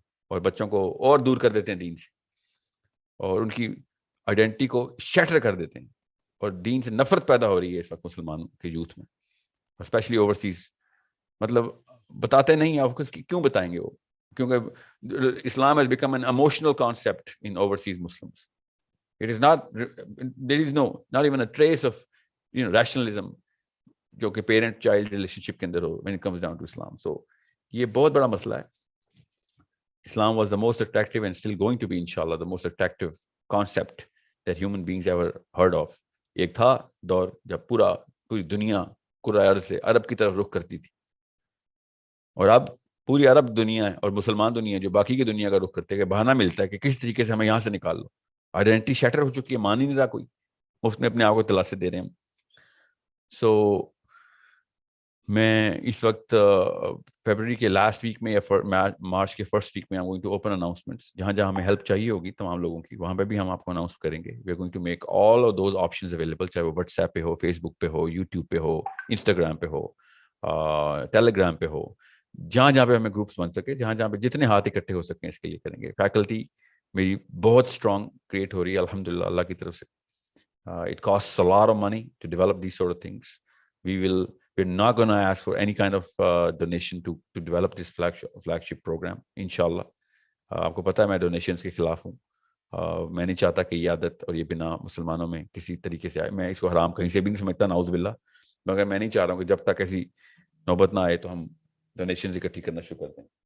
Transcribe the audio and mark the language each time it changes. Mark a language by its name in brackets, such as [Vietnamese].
[Urdu] اور بچوں کو اور دور کر دیتے ہیں دین سے, اور ان کی آئیڈینٹی کو شیٹر کر دیتے ہیں, اور دین سے نفرت پیدا ہو رہی ہے اس وقت مسلمانوں کے یوتھ میں, اسپیشلی اوورسیز. مطلب بتاتے نہیں ہیں, آپ کو کیوں بتائیں گے وہ, کیونکہ اسلام [English] has become an emotional concept in overseas Muslims. It is not, there is not even a trace of rationalism [Urdu] جو کہ پیرنٹ چائلڈ ریلیشن شپ کے اندر ہو [English] when it comes down to Islam. [Urdu] So یہ بہت بڑا مسئلہ ہے. [English] Islam was the most attractive and still going to be inshallah the most attractive concept that human beings ever heard of. [Urdu] ایک تھا دور جب پوری دنیا کرۂ ارض سے عرب کی طرف رخ کرتی تھی, اور اب پوری عرب دنیا ہے اور مسلمان دنیا جو باقی کی دنیا کا رخ کرتے ہیں, بہانہ ملتا ہے کہ کس طریقے سے ہمیں یہاں سے نکال لو. آئیڈینٹی شیٹر ہو چکی ہے, مان ہی نہیں رہا کوئی, مفت میں اپنے آپ کو دلاسے دے رہے ہیں. سو میں اس وقت فیبرری کے لاسٹ ویک میں یا مارچ کے فرسٹ ویک میں [English] I'm going to open announcements. [Urdu] جہاں جہاں ہمیں ہیلپ چاہیے ہوگی تمام لوگوں کی, وہاں پہ بھی ہم آپ کو اناؤنس کریں گے. [English] We are going to make all of those options available, [Urdu] چاہے وہ واٹس ایپ پہ ہو, فیس بک پہ ہو, یوٹیوب پہ ہو, انسٹاگرام پہ ہو, ٹیلیگرام پہ ہو, جہاں جہاں پہ ہمیں گروپس بن سکے, جہاں جہاں پہ جتنے ہاتھ اکٹھے ہو سکیں اس کے لیے کریں گے. فیکلٹی میری بہت اسٹرانگ کریٹ ہو رہی ہے الحمدللہ اللہ کی طرف سے. [English] It costs a lot of money to develop these sort of things. We're not going to ask for any kind of donation to develop this flagship program, inshallah. [Urdu] آپ کو پتہ ہے میں ڈونیشنز کے خلاف ہوں. میں نہیں چاہتا کہ یہ عادت اور یہ بنا مسلمانوں میں کسی طریقے سے آئے. میں اس کو حرام کہیں سے بھی نہیں سمجھتا, نعوذ باللہ, مگر میں نہیں چاہ رہا ہوں کہ جب تک ایسی نوبت نہ آئے تو ہم ڈونیشنز اکٹھی کرنا شروع کر دیں.